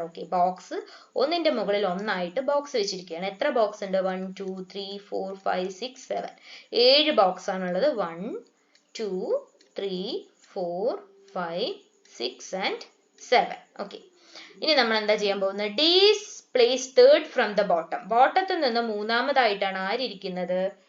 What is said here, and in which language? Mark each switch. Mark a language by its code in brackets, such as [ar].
[ml] Okay, box ഒന്നിന്റെ മുകളിൽ ഒന്നായിട്ട് ബോക്സ് വെച്ചിരിക്കുകയാണ്. എത്ര ബോക്സ് ഉണ്ട്? 1 2 3 4 5 6 7. 7 ബോക്സ് ആണുള്ളത്. 1 2 3 4 5 6 and 7. ഓക്കെ, ഇനി നമ്മൾ എന്താ ചെയ്യാൻ പോകുന്നത്? [en] D is placed third from the bottom. [ml] ബോട്ടത്തിൽ നിന്ന് മൂന്നാമതായിട്ടാണ് ആരിയ്ക്കുന്നത്?